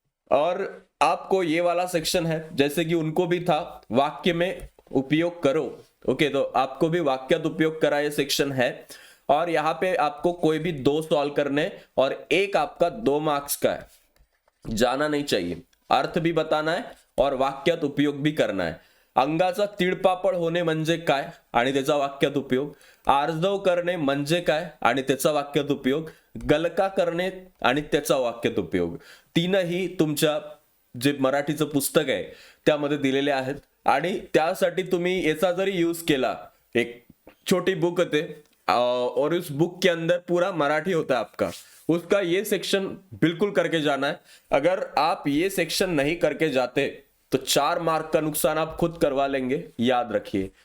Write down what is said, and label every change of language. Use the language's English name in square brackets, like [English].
[Hindi] और आपको ये वाला सेक्शन है, जैसे कि उनको भी था वाक्य में उपयोग करो। ओके, तो आपको भी [Marathi] वाक्यात उपयोग करा [Hindi] ये सेक्शन है और यहाँ पे आपको कोई भी 2 सॉल्व करने और एक आपका 2 मार्क्स का है, जाना नहीं चाहिए। अर्थ भी बताना है और वाक्यात उपयोग भी करना है। [Marathi] अंगाचा तिळपापड होणे म्हणजे काय आणि त्याचा वाक्यात उपयोग, आर्जव करणे म्हणजे काय आणि त्याचा वाक्यात उपयोग, गलका करणे आणि त्याचा वाक्यात उपयोग, तीनही तुमच्या जे मराठीचं पुस्तक आहे त्यामध्ये दिलेले आहेत आणि त्यासाठी तुम्ही याचा जरी यूज केला, एक छोटी बुक होते [Hindi] और उस बुक के अंदर पूरा मराठी होता है आपका, उसका ये सेक्शन बिल्कुल करके जाना है। अगर आप ये सेक्शन नहीं करके जाते तो 4 मार्क का नुकसान आप खुद करवा लेंगे, याद रखिए।